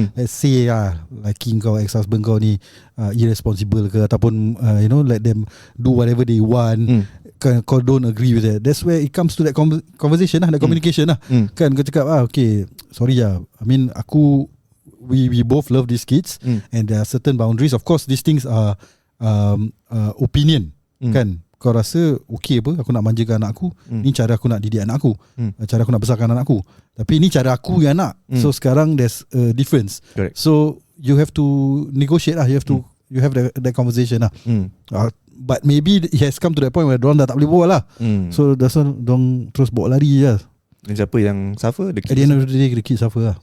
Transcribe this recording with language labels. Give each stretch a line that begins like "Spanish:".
English: Let's say
Malay: laki kau,
English: ex-husband
Malay: kau ni
English: irresponsible
Malay: ke, ataupun
English: let them do whatever they want.
Malay: kau
English: don't agree with that. That's where it comes to that conversation lah, that communication lah.
Malay: Kan kau cakap
English: okay, sorry lah, I mean we both love these kids, and there are certain boundaries. Of course these things are opinion, kan.
Malay: Kau rasa okay apa, aku nak manjakan anak aku, ni cara aku nak didik anak aku, cara aku nak besarkan anak aku, tapi ni cara aku yang nak.
English: So
Malay: sekarang
English: there's a difference. Correct. So you have to negotiate lah, you have that conversation lah. But maybe it has come to that point where
Malay: dorang dah tak boleh bawa
English: lah. So that's why
Malay: dorang terus bawa lari je. Dan siapa yang suffer?
English: The kids. At the end of the day, the kids suffer lah.